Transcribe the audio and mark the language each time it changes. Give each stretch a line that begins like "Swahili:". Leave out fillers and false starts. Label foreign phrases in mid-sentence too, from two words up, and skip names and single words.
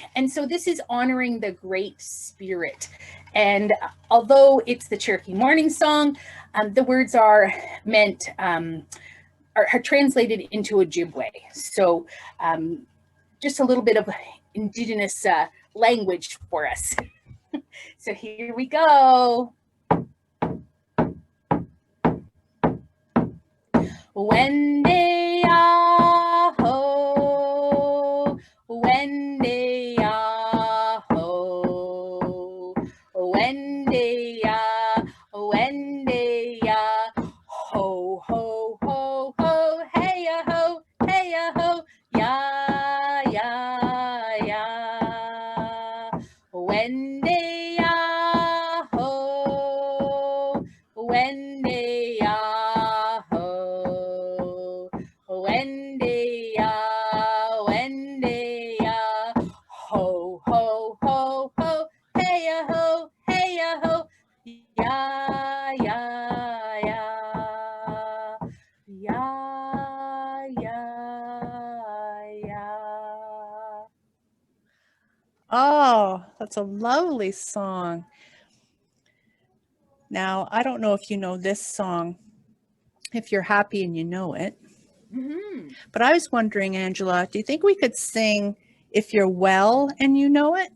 English: And so this is honoring the Great Spirit. And although it's the Cherokee Morning Song, the words are meant, are translated into Ojibwe. So just a little bit of Indigenous language for us. So here we go. Wende aho, wende aho, wende ya, wende ya, ho ho ho ho, hey ya ho, ya ya ya, wende aho, wende aho. Wendy ya, ho, ho, ho, ho, hey ya ho, ya, ya, ya, ya, ya, ya. Oh, that's a lovely song. Now, I don't know if you know this song, if you're happy and you know it. Mm-hmm. But I was wondering, Angela, do you think we could sing If You're Well and You Know It?